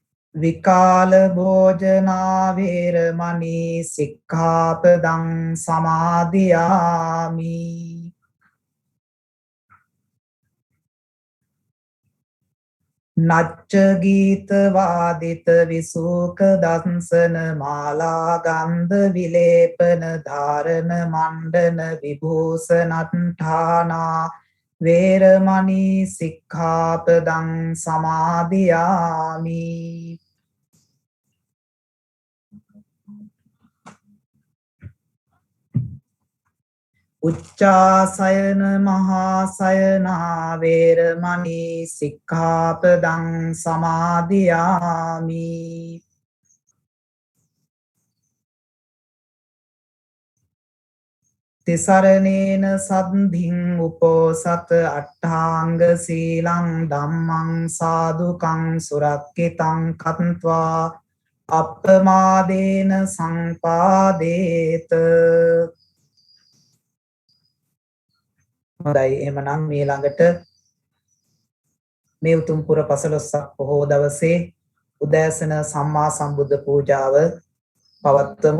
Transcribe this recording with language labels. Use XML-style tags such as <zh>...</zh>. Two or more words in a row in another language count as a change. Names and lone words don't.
<pi>විකාල භෝජනා වේරමණී සික්ඛාපදං සමාදියාමි. නච්ච ගීත වාදිත විසූක දංසන මාලා ගන්ධ විලේපන ධාරණ මණ්ඩන විභූෂණට්ඨානා වේරමණී සික්ඛාපදං සමාදියාමි. උච්චාසයන මහාසයනා වේරමණී සික්ඛාපදං සමාදියාමි. තිසරණේන සද්ධින් උපෝසත අට්ඨාංග සීලං ධම්මං සාදුකං සුරක්ඛිතං කତ୍වා අප්පමාදේන සංපාදේත.</pi> <si>හොඳයි එහෙමනම් මේ ළඟට මේ උතුම් පුර 15ක් පොහොව දවසේ උදෑසන සම්මා සම්බුද්ධ පූජාව පවත්වමු.</si>